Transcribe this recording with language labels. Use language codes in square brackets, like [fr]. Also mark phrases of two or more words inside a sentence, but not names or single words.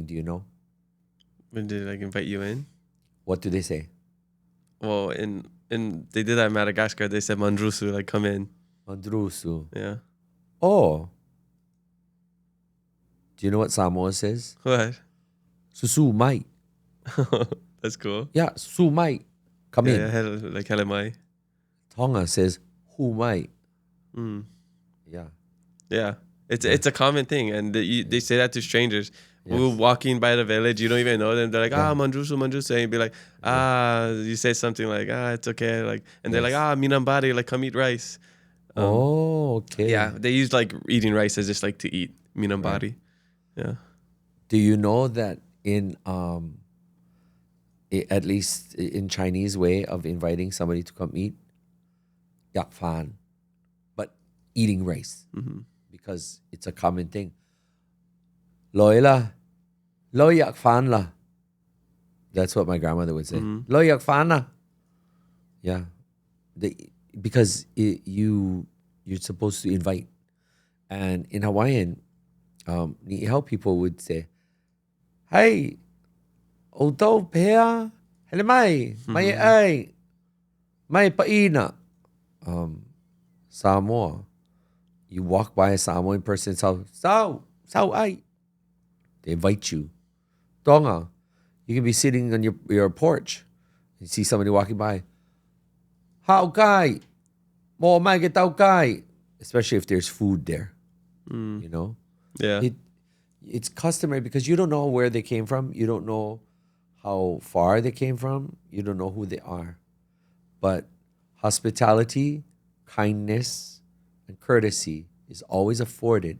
[en] Do you know? When did they invite you in? What do they say? Well, in they did that in Madagascar. They said mandrusu, like come in. Mandrusu. Yeah. Oh. Do you know what Samoa says? What? [sm] Susu mai. [en] That's cool. Yeah, [sm] susu mai. [en] Come in. Yeah, like helemai. Tonga says [to] hu mai. [en] Mm. Yeah. Yeah. It's a common thing, and they say that to strangers. Yes. We're walking by the village, you don't even know them. They're like, [mg] mandrusu, mandrusu. [en] And you'd be like, you say something like, it's okay. Like, and they're like, minambari, like, come eat rice. Okay. Yeah, they use like eating rice as just like to eat minambari. Right. Yeah. Do you know that in at least in Chinese way of inviting somebody to come eat, [yue] yak fan, [en] but eating rice because it's a common thing. [yue] Loi la, lo yak fan la. [en] That's what my grandmother would say. [yue] Lo yak fan la. [en] Yeah, because you're supposed to invite, and in Hawaiian, Niihau people would say, [haw] "Hey, otau pea, hele mai, mai ai, mai paina." [en] Samoa, you walk by a Samoan person's house, [sm] sao ai. [en] They invite you. Tonga, you can be sitting on your porch. You see somebody walking by. [to] Hao kai, mo mai ke tau kai. [en] Especially if there's food there, you know. Yeah. It's customary because you don't know where they came from. You don't know how far they came from. You don't know who they are. But hospitality, kindness, and courtesy is always afforded.